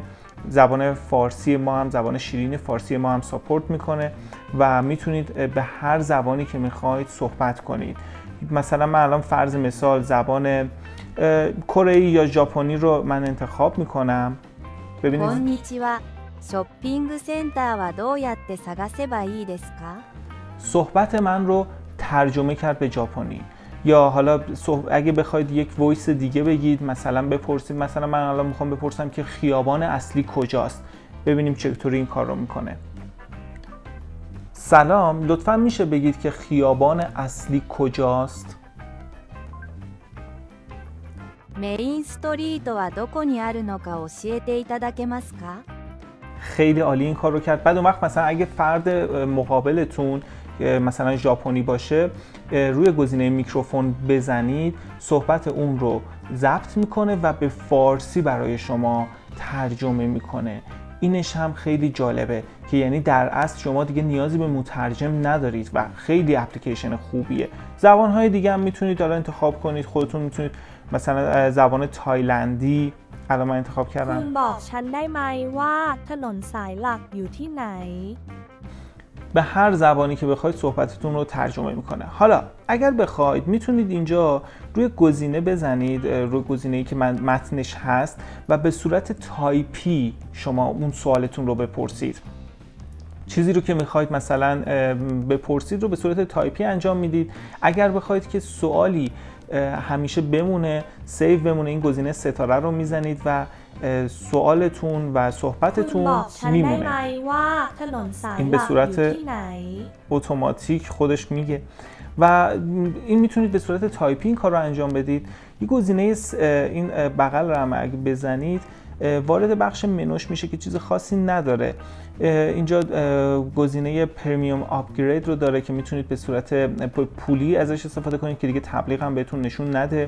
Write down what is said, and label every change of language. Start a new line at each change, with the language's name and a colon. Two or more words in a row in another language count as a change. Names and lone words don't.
Persian: زبان فارسی ما هم، زبان شیرین فارسی ما هم ساپورت میکنه و میتونید به هر زبانی که میخواید صحبت کنید. مثلا من الان فرض مثال زبان کره‌ای یا ژاپنی رو من انتخاب میکنم. ببینید
Japanese: こんにちは。ショッピングセンターはどうやって探せばいいですか？
Persian: صحبت من رو ترجمه کرد به ژاپنی. یا حالا اگه بخواید یک وایس دیگه بگید، مثلا بپرسید، مثلا من الان میخوام بپرسم که خیابان اصلی کجاست. ببینیم چطوری این کار رو میکنه. سلام، لطفا میشه بگید که خیابان اصلی کجاست؟ メインストリートはどこにあるのか教えていただけますか？ خیلی عالی این کار رو کرد. بعد اون وقت مثلا اگه فرد مقابلتون مثلا ژاپنی باشه روی گزینه میکروفون بزنید، صحبت اون رو ضبط میکنه و به فارسی برای شما ترجمه میکنه. اینش هم خیلی جالبه که یعنی در اصل شما دیگه نیازی به مترجم ندارید و خیلی اپلیکیشن خوبیه. زبان‌های دیگه هم میتونید حالا انتخاب کنید. خودتون میتونید مثلا زبان تایلندی الان من انتخاب
Thai: คุ
Persian: کردم.
Thai: ณบอกฉันได้ไหมว่าถนนสายหลักอยู่ที่ไหน
Persian: به هر زبانی که بخواید صحبتتون رو ترجمه میکنه. حالا اگر بخواید میتونید اینجا روی گزینه بزنید، روی گزینه‌ای که متنش هست و به صورت تایپی شما اون سوالتون رو بپرسید. چیزی رو که میخواید مثلا بپرسید رو به صورت تایپی انجام میدید. اگر بخواید که سوالی همیشه بمونه، سیو بمونه، این گزینه ستاره رو میزنید و سوالتون و
Thai: คุณ
Persian: صحبتتون
Thai: บอกฉันได้ไหม
Persian: میمونه.
Thai: ว่าถนนสาย
Persian: این
Thai: ห
Persian: به
Thai: ลักอยู่
Persian: صورت
Thai: ที่ไหน
Persian: اتوماتیک خودش میگه و این میتونید به صورت تایپی این کار رو انجام بدید. یه گزینه این بغل رو هم اگه بزنید وارد بخش منوش میشه که چیز خاصی نداره. اینجا گزینه
English: premium upgrade
Persian: رو داره که میتونید به صورت پولی ازش استفاده کنید که دیگه تبلیغ هم بهتون نشون نده.